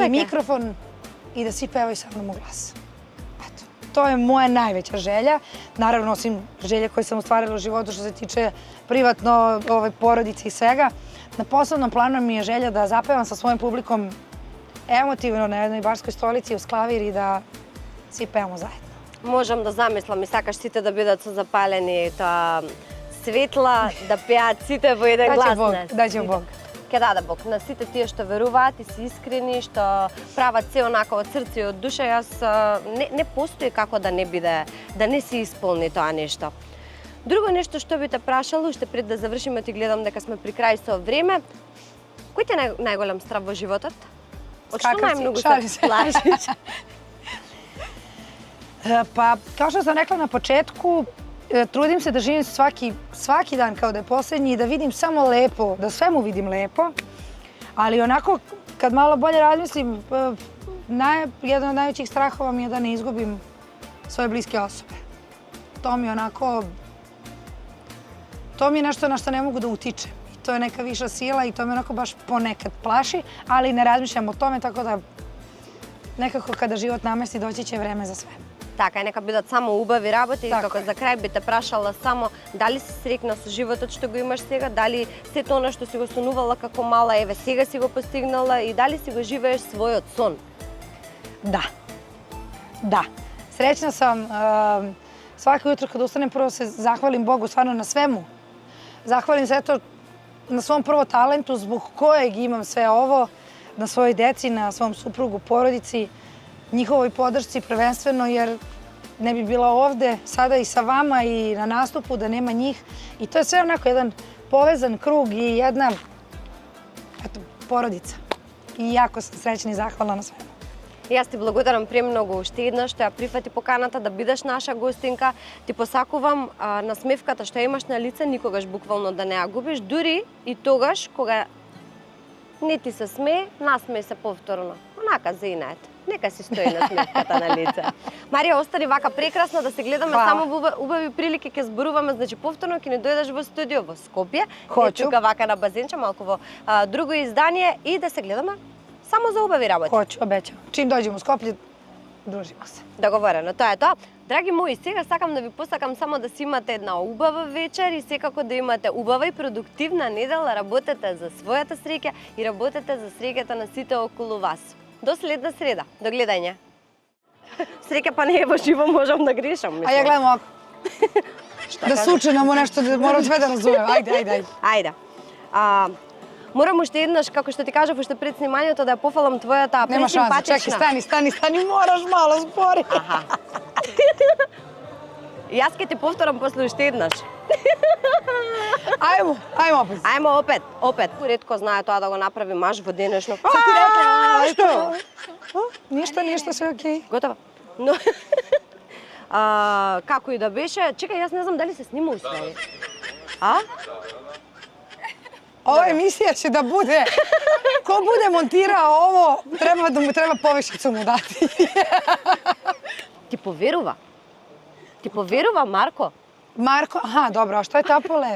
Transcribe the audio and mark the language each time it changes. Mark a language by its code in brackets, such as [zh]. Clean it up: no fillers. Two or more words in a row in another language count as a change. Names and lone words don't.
[sr] I mikrofon i da svi pevaju sa mnom u glas. To je moja najveća želja. Naravno, osim želje koje sam ostvarila u životu što se tiče privatno porodice i svega. Na posebnom planu mi je želja da zapevam sa svojim publikom emotivno na jednoj barskoj stolici uz klavir i da svi pevamo zajedno. [mk] Можам да замислам и сакаш сите да бидат со запалени светла, да пеат сите во еден глас. Дајќе Бог. Ке даде Бог на сите тие што веруваат и се искрени, што прават се онака од срце и од душа. Јас не постои како да не биде, да не се исполни тоа нешто. Друго нешто што би те прашало, уште пред да завршиме, ти гледам дека сме при крај со време. Кој ти е најголем страв во животот? Од што најмногу се плашиш? [sr] Pa, kao što sam rekla na početku, trudim se da živim svaki dan kao da je posljednji i da vidim samo lepo, da svemu vidim lepo. Ali onako, kad malo bolje razmislim, jedan od najvećih strahova mi je da ne izgubim svoje bliske osobe. To mi je onako, to mi je nešto na što ne mogu da utičem. I to je neka viša sila i to me onako baš ponekad plaši, ali ne razmišljam o tome, tako da nekako kada život namesti doći će vreme za sve. [mk] Така, нека бидат само убави работи и како за крај би те прашала само дали си среќна со животот што го имаш сега, дали сето она што си го сонувала како мала, еве сега си го постигнала и дали си го живееш својот сон? [sr] Da. Srećna sam. Svako jutro kad ustanem prvo se zahvalim Bogu stvarno na svemu. Zahvalim se eto na svom prvo talentu zbog kojeg imam sve ovo, na svojoj deci, na svom suprugu, porodici, njihovoj podršci prvenstveno jer ne bi bila ovde sada i sa vama i na nastupu da nema njih. I to je sve onako jedan povezan krug i jedna porodica. I jako sam srećna i zahvalna na svemu. [mk] Јас ти благодарам премногу уште еднаш што ја прифати поканата да бидеш наша гостинка. Ти посакувам насмевката што имаш на лице никогаш буквално да не ја губиш, дури и тогаш кога не ти се смее, насмеј се повторно. Онака за инат. Нека си стои насмевката на лице. Марија, остани вака прекрасна да се гледаме само во убави прилики, ќе зборуваме, значи повторно ќе не дојдеш во студио во Скопје, тука вака на базенче, малку во друго издание и да се гледаме само за убави работи. [sr] Hoću, obećam. Čim dođemo u Skoplje, družimo se. [mk] Договорено, тоа е тоа. Драги мои, сега сакам да ви посакам само да си имате една убава вечер и секако да имате убава и продуктивна недела, работете за својата среќа и работете за среќата на сите околу вас. До следна среда. До гледање. Среќа па не е во живо, можам да грешам. [sr] A ja gledam ovako. Da sučenamo nešto, da moram sve da razumem. Ajde. [mk] Ајде. Морам уште еднаш, како што ти кажав уште пред снимањето, да ја пофалам твојата [sr] Nema šanse, [mk] пресимпатична. [sr] čekaj, stani, moraš malo spori. Аха. [mk] Јас ќе ти повторам после уште еднаш. [sr] Ajmo opet. Ајмо опет. [mk] Ретко знае тоа да го направи маж во денешно. [sr] Što? Ništa, sve okej. [mk] Готово. Но како и да беше, чекај, јас не знам дали се снима уствари. [sr] Ova emisija će da bude, ko bude montirao ovo, treba povišicu mu dati. Ti poverува? Ti poverува, Marko? Marko, aha, dobro, a što je Tapole?